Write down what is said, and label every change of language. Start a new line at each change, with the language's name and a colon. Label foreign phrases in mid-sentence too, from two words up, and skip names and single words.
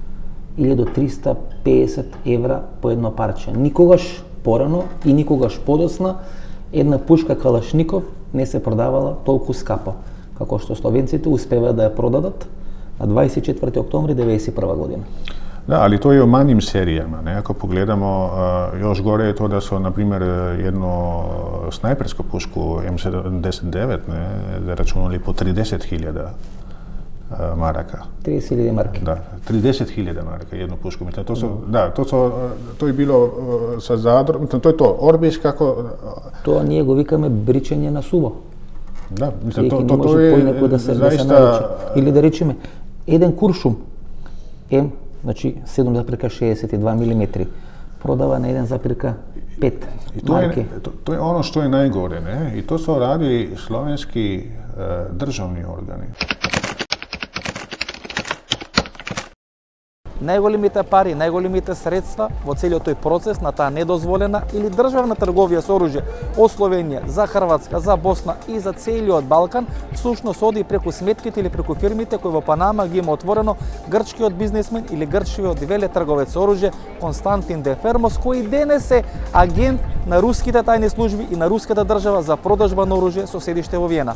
Macedonian: 1350 евра по едно парче. Никогаш порано и никогаш подоцна една пушка Калашников не се продавала толку скапо, како што словенците успева да ја продадат на 24 октомври 1991 година.
Croatian: Da, ali to je u manjim serijama. Ne? Ako pogledamo, još gore je to da su, na primjer, jednu snajpersku pušku M79 zaračunali po 30.000 maraka. 30.000 marki. Da, 30.000 maraka jednu pušku. Mislim, to je bilo sa Zadrom, to je to, Orbiš kako...
Macedonian: Тоа ние го викаме бричење на суво. Да,
Croatian: mislim, to to je poinekad da se zaista... Ili da rečeme, jedan kuršum M, znači 7,62 mm, prodava na 1,5 marke. To je ono što je najgore, ne? I to su radili slovenski državni organi.
Macedonian: Најголемите пари, најголемите средства во целиот тој процес на таа недозволена или државна трговија со оружје од Словенија за Хрватска, за Босна и за целиот Балкан, всушност оди преку сметките или преку фирмите кои во Панама ги има отворено грчкиот бизнесмен или грчкиот велетрговец со оружје Константин Дефермос, кој денес е агент на руските тајни служби и на руската држава за продажба на оружје со седиште во Виена.